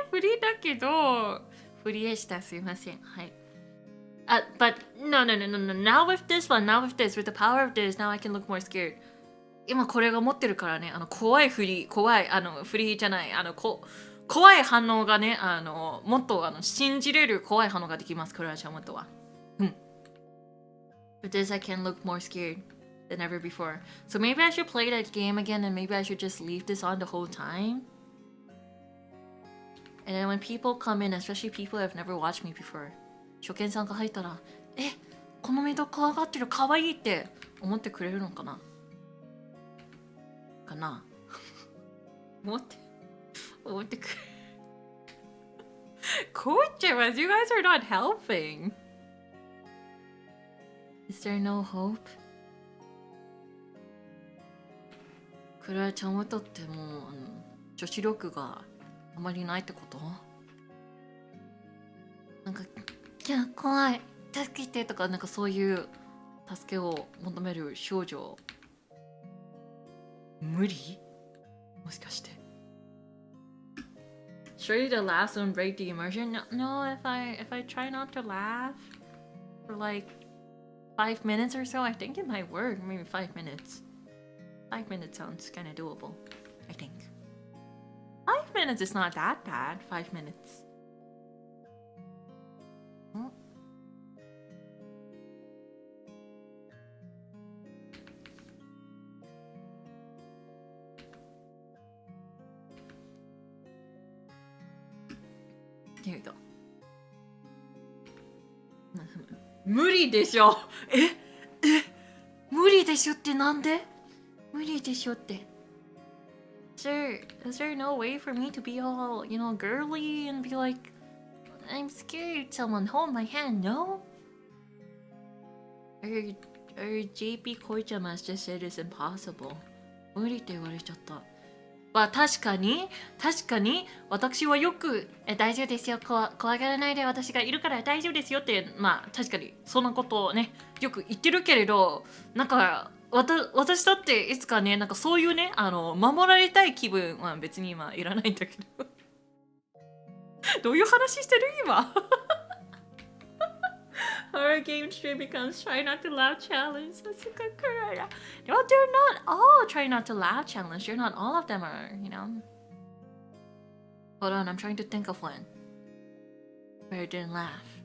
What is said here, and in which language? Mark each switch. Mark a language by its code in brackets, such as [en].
[ja] フリーだけど、フリーでした。すいません。はい。 [en] But no. Now with this one, with the power of this, now I can look more scared. [ja] 今これが持ってるからね、怖いフリー、怖い、フリーじゃない、怖い反応がね、もっと信じれる怖い反応ができます、クララちゃんもとは。うん。 [en] With this, I can look more scared than ever before. So maybe I should play that game again and maybe I should just leave this on the whole time. And then when people come in, especially people who have never watched me before, [ja] 初見さんが入ったら、このメイド怖がってる、可愛いって思ってくれるのかなかな思ってくれこうちゃんは [en] You guys are not helping. Is there no hope? [ja] クララちゃんはとっても女子力があまりないってこと？なんかいや怖い助けてとかなんかそういう助けを求める少女無理？もしかして [en] Should the last one break the immersion? No, if I try not to laugh for like 5 minutes or so, I think it might work. Maybe 5 minutes. 5 minutes sounds kind of doable, I think. 5 minutes is not that bad. 5 minutes. Here we go. [ja] 無理でしょ。無理でしょってなんで？無理でしょって。 [en] Is there no way for me to be all, girly and be like, I'm scared, someone hold my hand, no? Or JP Koichamas just said it's impossible. [ja] 無理って言われちゃった。まあ確かに私はよく大丈夫ですよ怖がらないで私がいるから大丈夫ですよってまあ確かにそんなことをねよく言ってるけれどなんか私だっていつかねなんかそういうね守られたい気分は別に今いらないんだけどどういう話してる今 [en] Horror game stream becomes try not to laugh challenge. No, they're not all try not to laugh challenge. They're not all of them are, Hold on, I'm trying to think of one where I didn't laugh.